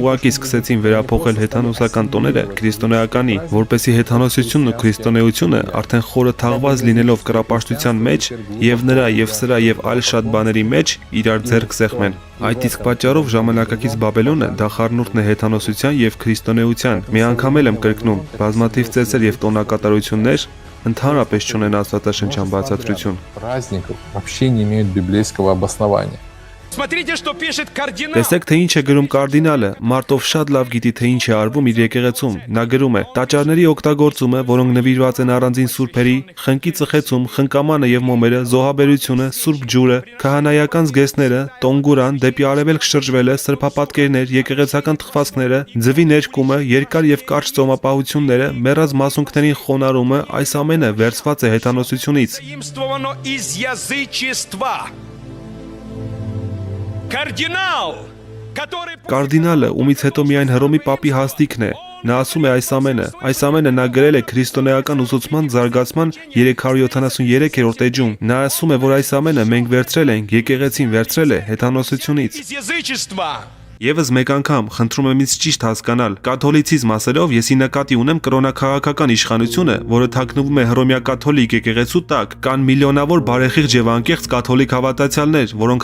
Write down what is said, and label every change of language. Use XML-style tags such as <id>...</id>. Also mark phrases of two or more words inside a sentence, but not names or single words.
<hy>ուղղակի սկսեցին վերափոխել հեթանոսական տոները քրիստոնեականի, որպեսզի հեթանոսությունն ու քրիստոնեությունը արդեն խորը թաղված լինելով կռապաշտության մեջ եւ նրա եւ սրա եւ այլ շատ բաների մեջ իրար ձեռք սեղմեն։ Այդ իսկ պատճառով ժամանակակից Բաբելոնը դա խառնուրդն է հեթանոսության եւ քրիստոնեության։ Մի անգամ եմ կրկնում, բազմաթիվ ծեսեր եւ տոնակատարություններ ընդհանրապես չունեն աստվածաշնչյան բացատրություն։</hy> <ru>праздников вообще не имеют библейского обоснования. Смотрите, что пишет кардинал.</ru> <hy>Տեսեք, թե ինչ է գրում կարդինալը, մարդով շատ լավ գիտի, թե ինչ է արվում իր եկեղեցում։ Նա գրում է. տաճարների օգտագործումը, որոնք նվիրված են առանձին սուրբերի, խնկի ծխեցում, խնկամանը եւ մոմերը, զոհաբերությունը, սուրբ ջուրը, քահանայական զգեստները, տոնգուրան, դեպի արևելք շրջվելը, սրբապատկերներ, եկեղեցական թխվածքները, ձվի ներկումը, երկար եւ կարճ ծոմապահությունները, մեռած մասունքներին խոնարհումը, այս ամենը վերցված է հեթանոսությունից։</hy> <ru>Заимствовано из язычества. Кардинал, который...</ru> <hy>Կարդինալը, ումից հետո միայն Հռոմի պապի հաստիքն է։ Նա ասում է այս ամենը նա գրել է քրիստոնեական ուսուցման զարգացման 373-րդ էջում։ Նա ասում է, որ այս ամենը մենք վերցրել ենք, եկեղեցին վերցրել է հեթանոսությունից։</hy> <ru>Из язычества.</ru> <hy>Եվս մեկ անգամ խնդրում եմ ինձ ճիշտ հասկանալ, կաթոլիցիզմ ասելով ես ի նկատի ունեմ կրոնաքաղաքական իշխանությունը, որը թաքնվում է հռոմեակաթոլիկ եկեղեցու տակ, կան միլիոնավոր բարեխիղճ եւ անկեղծ կաթոլիկ հավատացյալներ, որոնք</hy>